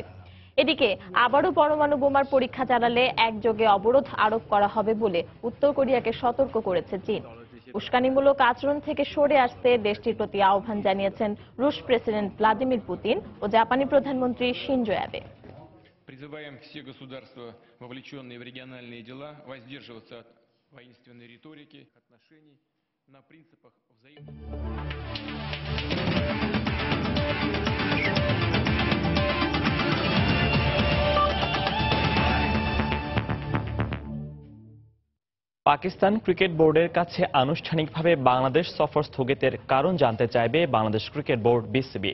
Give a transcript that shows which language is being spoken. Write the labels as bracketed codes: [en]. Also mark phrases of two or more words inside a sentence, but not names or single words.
[bn] এদিকে আবারও পরমাণু বোমার পরীক্ষা চালালে একযোগে অবরোধ আরোপ করা হবে বলে উত্তর কোরিয়াকে সতর্ক করেছে চীন। উস্কানিমূলক আচরণ থেকে সরে আসতে দেশটির প্রতি আহ্বান জানিয়েছেন রুশ প্রেসিডেন্ট ভ্লাদিমির পুতিন ও জাপানি প্রধানমন্ত্রী শিনজো অ্যাবে। [ru] Призываем все государства, вовлеченные в региональные дела, воздерживаться от воинственной риторики, отношений на принципах взаимного. [bn] পাকিস্তান ক্রিকেট বোর্ডের কাছে আনুষ্ঠানিকভাবে বাংলাদেশ সফর স্থগিতের কারণ জানতে চাইবে বাংলাদেশ ক্রিকেট বোর্ড বিসিবি।